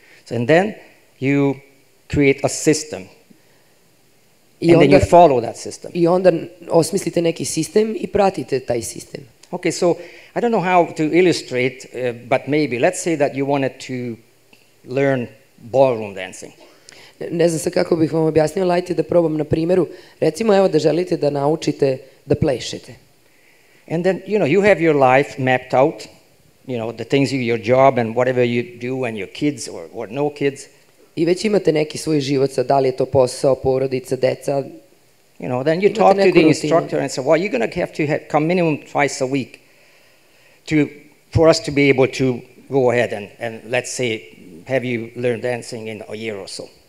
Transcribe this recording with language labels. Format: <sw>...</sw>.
<en>And then you create a system. And then you follow that system.</en> <sr>I onda osmislite neki sistem i pratite taj sistem.</sr> <en>Okay, so I don't know how to illustrate, but maybe let's say that you wanted to learn ballroom dancing.</en> <sr>Ne znam sad kako bih vam objasnio, ali ajte da probam na primjeru. Recimo, evo da želite da naučite da plešete.</sr> <en>And then, you have your life mapped out, the things your job and whatever you do and your kids or no kids.</en> <sr>I već imate neki svoj život, sad da li je to posao, porodica, deca.</sr> <en>Then you talk to the instructor and say, well, you're going to have to come minimum twice a week for us to be able to go ahead and let's say, have you learned dancing in a year or so.</en>